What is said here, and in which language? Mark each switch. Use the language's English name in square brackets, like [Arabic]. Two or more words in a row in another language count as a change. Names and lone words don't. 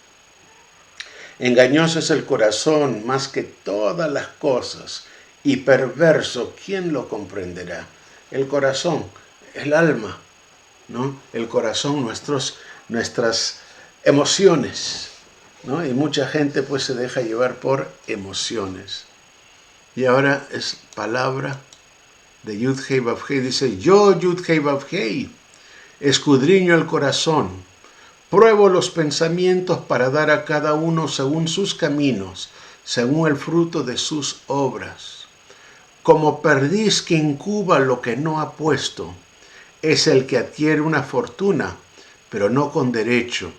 [Spanish] Engañoso es el corazón más que todas las cosas y perverso, ¿quién lo comprenderá? El corazón, el alma, ¿no? El corazón, nuestras emociones, ¿no? Y mucha gente pues se deja llevar por emociones. Y ahora es palabra de Yud-Hei Vav-Hei, dice, yo Yud-Hei Vav-Hei escudriño el corazón, pruebo los pensamientos para dar a cada uno según sus caminos, según el fruto de sus obras. Como perdiz que incuba lo que no ha puesto, es el que adquiere una fortuna, pero no con derecho.